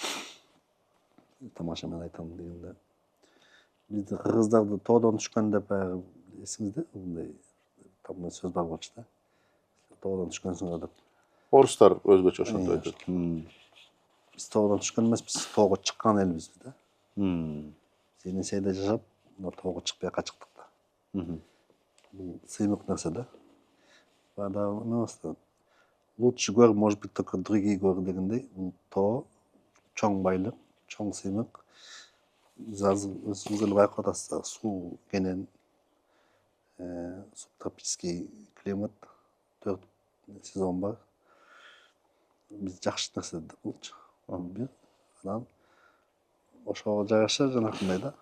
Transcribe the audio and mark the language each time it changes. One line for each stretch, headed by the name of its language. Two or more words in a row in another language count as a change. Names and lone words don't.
Kyrgyz: Тамаша мен айтам дегенде. Бизде кыргыздарды тоодон түшкөн деп баягы эсиңизде, мындай тамда сөз бар болчу да. Тоодон түшкөнсүңөр деп. Орустар өзгөчө ошондой айтат. Биз тоодон түшкөн эмеспиз, тоого чыккан элбиз да. Енисейде жашап, тоого чыкпай качыктык да. Бул сыймык нерсе да.
Russian: Лучше гор, может быть, только другие горы дегендей.
Kyrgyz: Тоо, чоң байлык, чоң сыймык. Өзүңүз эле байкап атасыздар, суу кенен,
Russian: субтропический климат,
Kyrgyz: 4 сезон бар. Биз жакшы нерсе да булчу. Анан ошого жараша жанакындай да.